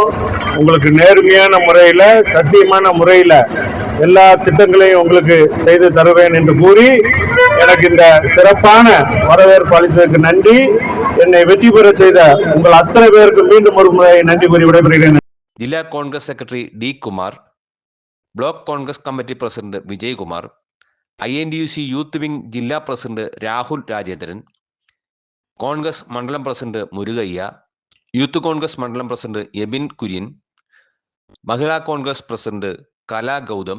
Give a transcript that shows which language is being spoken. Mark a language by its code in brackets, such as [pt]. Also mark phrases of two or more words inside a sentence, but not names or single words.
[ta] உங்களுக்கு நேர்மையான முறையில, சத்தியமான முறையில எல்லா திட்டங்களையும் உங்களுக்கு செய்து தருவேன் என்று கூறி எனக்கு இந்த சிறப்பான வரவேற்பு அளித்ததற்கு நன்றி. என்னை வெற்றி பெற செய்த உங்கள் அத்தனை பேருக்கு மீண்டும் ஒரு முறை நன்றி கூறி விடைபெறுகிறேன். [ml] ജില്ലാ കോൺഗ്രസ് സെക്രട്ടറി ഡി കുമാർ, ബ്ലോക്ക് കോൺഗ്രസ് കമ്മിറ്റി പ്രസിഡന്റ് വിജയകുമാർ, INTUC യൂത്ത് വിംഗ് ജില്ലാ പ്രസിഡന്റ് രാഹുൽ രാജേന്ദ്രൻ, കോൺഗ്രസ് മണ്ഡലം പ്രസിഡന്റ് മുരുകയ്യ, യൂത്ത് കോൺഗ്രസ് മണ്ഡലം പ്രസിഡന്റ് എബിൻ കുര്യൻ, മഹിളാ കോൺഗ്രസ് പ്രസിഡന്റ് കല ഗൗതം,